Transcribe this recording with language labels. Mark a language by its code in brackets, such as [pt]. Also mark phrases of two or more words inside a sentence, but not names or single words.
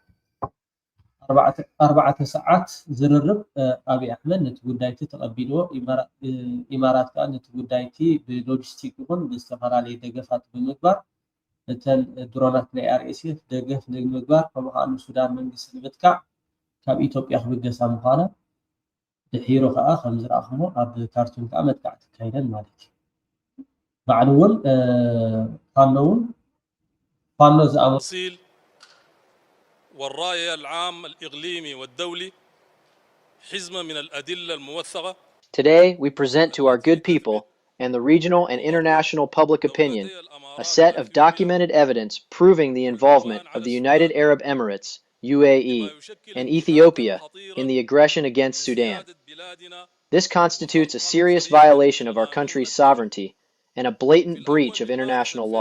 [ti] 4 ሰዓት ዝርርብ ኣብይ ኣሕመድ ነቲ ጉዳይቲ ተቐቢልዎ ኢማራት ከዓ ነቲ ጉዳይቲ ብሎጂስቲክ ይኹን ብዝተፈላለየ ደገፋት ብምግባር እተን ድሮናት ናይ RSF ደገፍ ንምግባር ከምኡኸዓ ሱዳን መንግስቲ ንምትካዕ ካብ ኢትዮጵያ ክብገሳ ምዃና ድሒሩ ከዓ ከም ዝረኣኽሞ ኣብ ካርቱም ከዓ መጥቃዕቲ ተካይደን ማለት እዩ ባዕሉ እውን ፋኖ [ar] ዝኣመሲል والرأي العام الإقليمي والدولي حزمة من الأدلة الموثقة. [en] Today we present to our good people and the regional and international public opinion a set of documented evidence proving the involvement of the United Arab Emirates, UAE, and Ethiopia in the aggression against Sudan. This constitutes a serious violation of our country's sovereignty and a blatant breach of international law.